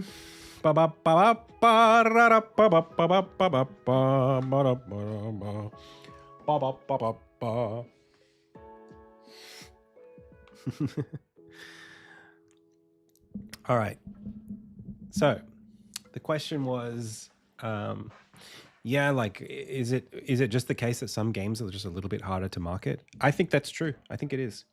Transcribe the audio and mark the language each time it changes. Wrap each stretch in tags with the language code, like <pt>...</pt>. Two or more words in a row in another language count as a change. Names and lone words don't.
<en>Ba ba ba ba ra ra ba ba ba ba ba ba ba ba da ba ba ba ba ba ba ba. All right. So, the question was, yeah, like, is it just the case that some games are just a little bit harder to market? I think that's true. I think it is.</en>